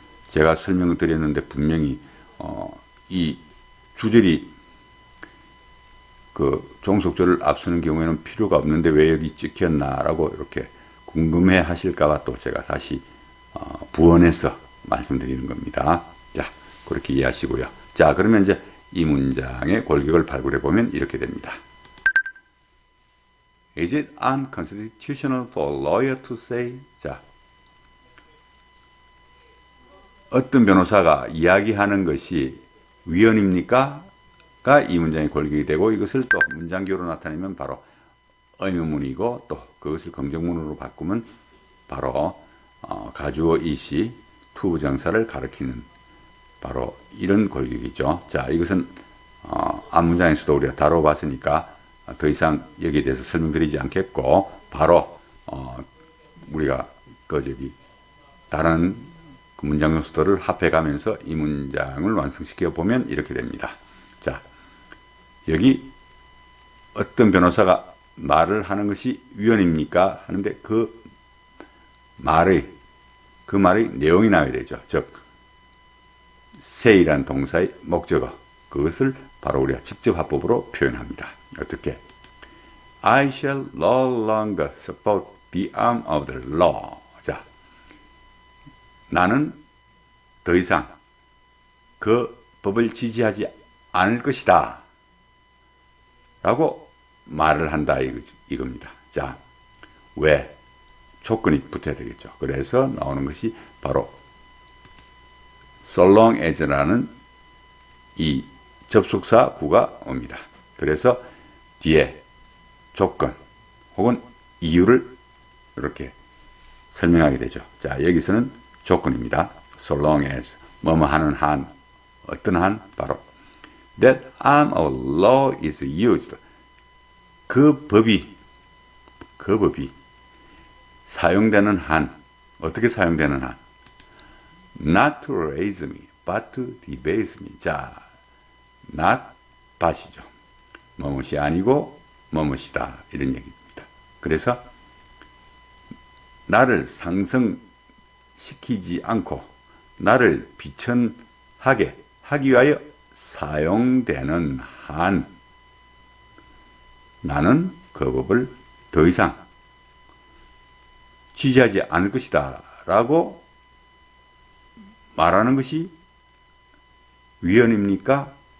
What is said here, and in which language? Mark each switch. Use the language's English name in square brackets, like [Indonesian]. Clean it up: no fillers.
[Korean] 제가 설명을 드렸는데 분명히 이 주절이 그 종속절을 앞서는 경우에는 필요가 없는데 왜 여기 찍혔나라고 이렇게 궁금해 하실까봐 또 제가 다시 부언해서 말씀드리는 겁니다. 자, 그렇게 이해하시고요. 자, 그러면 이제 이 문장의 골격을 발굴해 보면 이렇게 됩니다. [English] Is it unconstitutional for a lawyer to say? [Korean] 자, 어떤 변호사가 이야기하는 것이 위헌입니까? 가 이 문장의 골격이 되고 이것을 또 문장교로 나타내면 바로 의문문이고 또 그것을 긍정문으로 바꾸면 바로 가주어 이시 투부정사를 가리키는 바로 이런 골격이죠. 자, 이것은 앞문장에서도 우리가 다뤄봤으니까 더 이상 여기에 대해서 설명드리지 않겠고 바로 우리가 다른 그 문장 요소들을 합해가면서 이 문장을 완성시켜 보면 이렇게 됩니다. 자, 여기 어떤 변호사가 말을 하는 것이 위헌입니까? 하는데 그 말의 내용이 나와야 되죠. 즉, say라는 동사의 목적어, 그것을 바로 우리가 직접 합법으로 표현합니다. 어떻게? [English] I shall no longer support the arm of the law. [Korean] 자, 나는 더 이상 그 법을 지지하지 않을 것이다 라고 말을 한다 이겁니다. 자, 왜? 조건이 붙어야 되겠죠. 그래서 나오는 것이 바로 [English] so long as [Korean] 라는 이 접속사 구가 옵니다. 그래서 뒤에 조건 혹은 이유를 이렇게 설명하게 되죠. 자, 여기서는 조건입니다. [English] so long as [Korean] 뭐뭐 하는 한, 어떤 한? [English] 바로 that arm of law is used. [Korean] 그 법이 사용되는 한, 어떻게 사용되는 한? [English] not to raise me, but to debase me. [Korean] 자, not, but이죠. 뭐뭇이 아니고 뭐뭇이다, 이런 얘기입니다. 그래서 나를 상승시키지 않고 나를 비천하게 하기 위하여 사용되는 한, 나는 그 법을 더 이상 지지하지 않을 것이다 라고 말하는 것이 위헌입니까?